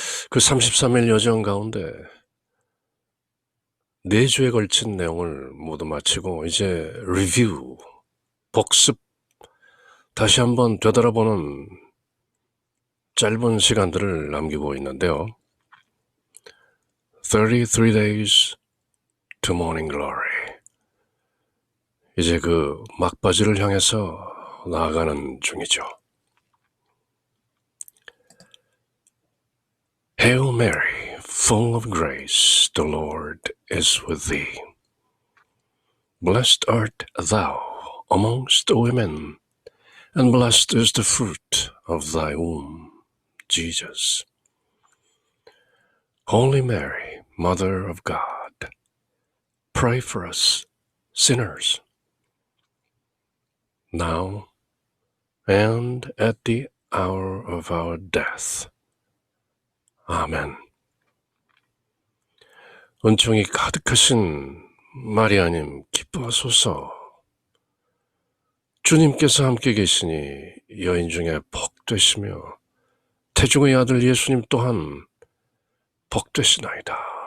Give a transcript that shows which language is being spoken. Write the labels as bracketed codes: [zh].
[ko] 그 33일 여정 가운데 4주에 걸친 내용을 모두 마치고 이제 리뷰, 복습, 다시 한번 되돌아보는 짧은 시간들을 남기고 있는데요. [en] 33 Days to Morning Glory. [ko] 이제 그 막바지를 향해서 나아가는 중이죠. [en] Hail Mary, full of grace, the Lord is with thee. Blessed art thou amongst women, and blessed is the fruit of thy womb, Jesus. Holy Mary, Mother of God, pray for us sinners, now and at the hour of our death. [ko] 아멘. 은총이 가득하신 마리아님 기뻐하소서. 주님께서 함께 계시니 여인 중에 복되시며 태중의 아들 예수님 또한 복되시나이다.